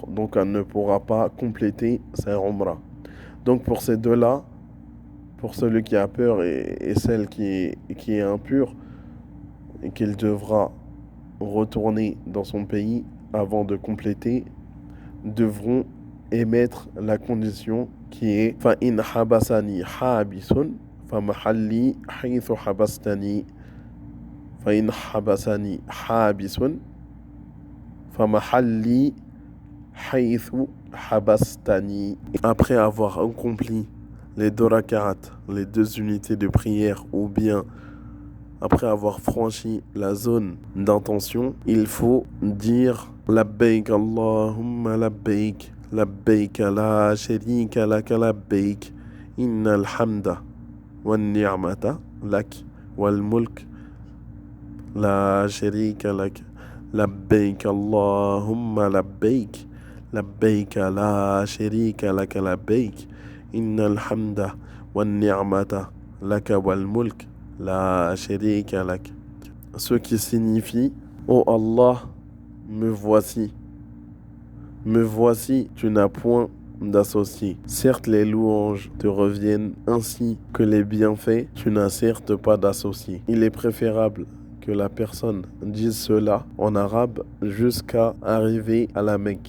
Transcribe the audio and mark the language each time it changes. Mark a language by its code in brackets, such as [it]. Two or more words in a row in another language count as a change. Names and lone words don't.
[fr] Donc elle ne pourra pas compléter sa umrah. Donc pour ces deux-là, pour celui qui a peur et celle qui est impure, et qu'il devra retourner dans son pays avant de compléter, devront émettre la condition qui est [ar] فإن حبسني حابس فمحلي حيث حبستني. فإن حبسني حابس فمحلي حيث حبستني. [fr] Après avoir accompli les 2 raka'at, les 2 unités de prière, ou bien après avoir franchi la zone d'intention, il faut dire [ar] لبيك اللهم لبيك، لبيك لا شريك لك لبيك، إن الحمد والنعمة لك والملك لا شريك لك، لبيك اللهم لبيك، لبيك لا شريك لك لبيك، إن الحمد والنعمة لك والملك لا شريك لك. [fr] Ce qui signifie ô Allah, me voici. Me voici, tu n'as point d'associé. Certes, les louanges te reviennent ainsi que les bienfaits, tu n'as certes pas d'associé. Il est préférable que la personne dise cela en arabe jusqu'à arriver à la Mecque.